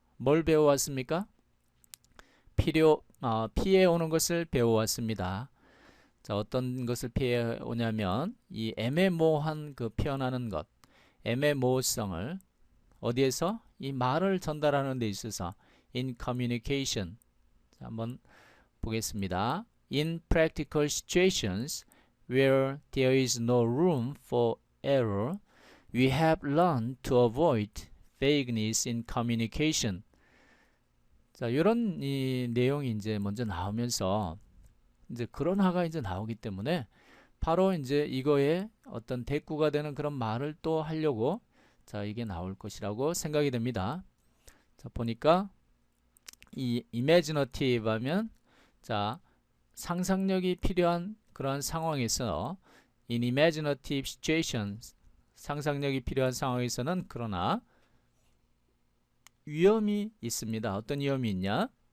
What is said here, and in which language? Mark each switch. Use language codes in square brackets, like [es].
[ko] 뭘 배워왔습니까? 피해 오는 것을 배워왔습니다. 자, 어떤 것을 피해 오냐면 이 애매모호한 그 표현하는 것, 애매모호성을 어디에서? 이 말을 전달하는 데 있어서 [en] in communication. [ko] 자, 한번 보겠습니다. [en] In practical situations where there is no room for error, we have learned to avoid vagueness in communication. [ko] 자, 이런 이 내용이 이제 먼저 나오면서 이제 그런화가 이제 나오기 때문에 바로 이제 이거에 어떤 대꾸가 되는 그런 말을 또 하려고 자, 이게 나올 것이라고 생각이 됩니다. 자, 보니까 이 imaginative 하면 자, 상상력이 필요한 그런 상황에서 [en] in imaginative situations [ko] 상상력이 필요한 상황에서는 그러나 위험이 있습니다. 어떤 위험이 있냐?